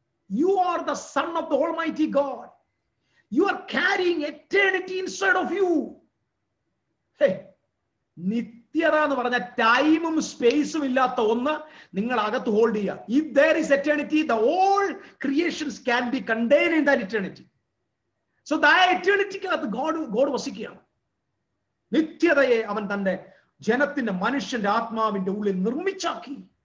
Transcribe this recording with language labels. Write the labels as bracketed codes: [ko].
[en] You are the son of the Almighty God. You are carrying eternity inside of you. [ml] Hey, നിത്യത എന്ന് പറഞ്ഞ ടൈമും സ്പേസും ഇല്ലാത്ത ഒന്ന് നിങ്ങൾ അകത്ത് ഹോൾഡ് ചെയ്യുക. [en] If there is eternity, the whole creations can be contained in that eternity. So that eternity-ക്കകത്ത് God [ml] വസിക്കുകയാണ്. നിത്യതയെ അവൻ തന്റെ ജനത്തിന്റെ മനുഷ്യന്റെ ആത്മാവിന്റെ ഉള്ളിൽ നിർമ്മിച്ചാക്കി.